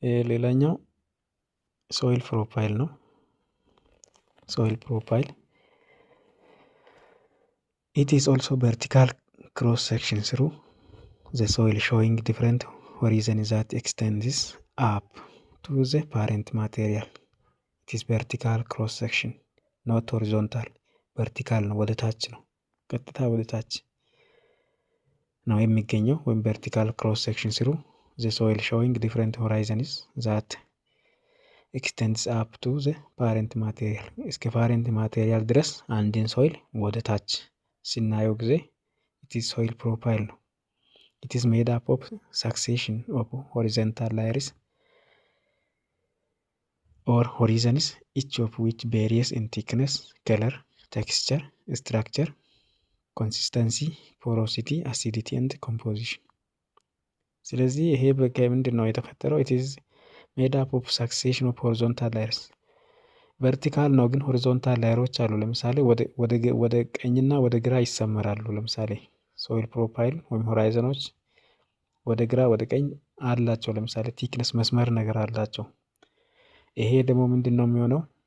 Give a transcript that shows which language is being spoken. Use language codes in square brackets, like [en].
[am] ሌላኛው ሶይል ፕሮፋይል ነው። [en] ሶይል ፕሮፋይል it is also vertical cross section through the soil showing different horizons that extends up to the parent material. it is vertical cross section not horizontal. vertical [am] ነው፣ ወደ ታች ነው፣ ቀጥታ ወደ ታች ነው የሚገኘው ወይም [en] vertical cross section through the soil showing different horizons that extends up to the parent material. [am] እስከ ፓሬንት ማቴሪያል ድረስ አንድን ሶይል ወደ ታች ስናየው ጊዜ [en] it is soil profile ነው። it is made up of succession of horizontal layers or horizons each of which varies in thickness, color, texture, structure, consistency, porosity, acidity and composition. [am] ስለዚህ ይሄ ምንድን ነው የተፈጠረው? [en] it is made up of succession of horizontal layers [am] ቨርቲካል ነው፣ ግን ሆሪዞንታል ላየሮች አሉ። ለምሳሌ ወደ ቀኝና ወደ ግራ ይሰመራሉ። ለምሳሌ ሶይል ፕሮፋይል ወይም ሆራይዘኖች ወደ ግራ ወደ ቀኝ አላቸው። ለምሳሌ ቲክነስ መስመር ነገር አላቸው። ይሄ ደግሞ ምንድን ነው የሚሆነው?